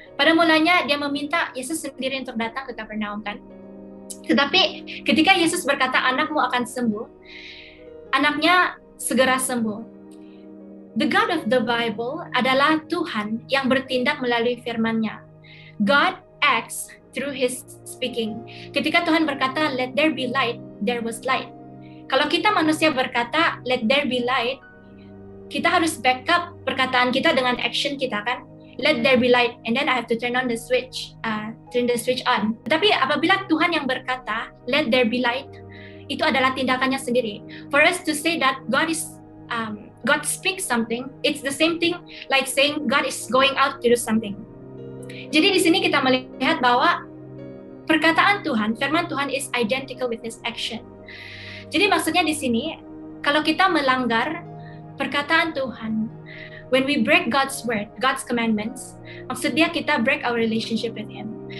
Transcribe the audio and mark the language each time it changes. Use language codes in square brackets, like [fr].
[id] Pada mulanya dia meminta Yesus sendiri untuk datang ke Kapernaum kan. Tetapi ketika Yesus berkata anakmu akan sembuh, anaknya segera sembuh. [en] The God of the Bible [id] adalah Tuhan yang bertindak melalui firman-Nya. [en] God acts through His speaking. [id] Ketika Tuhan berkata, [en] let there be light, there was light. [id] Kalau kita manusia berkata, [en] let there be light, [id] kita harus backup perkataan kita dengan action kita kan. [en] Let there be light, and then I have to turn the switch on. [id] Tetapi apabila Tuhan yang berkata, [en] let there be light, [id] itu adalah tindakannya sendiri. [en] For us to say that God speaks something, it's the same thing like saying God is going out to do something. [id] Jadi di sini kita melihat bahwa perkataan Tuhan, firman Tuhan [en] is identical with His action. [id] Jadi maksudnya di sini, kalau kita melanggar perkataan Tuhan, [en] when we break God's word, God's commandments, [id] maksudnya kita [en] break our relationship with Him.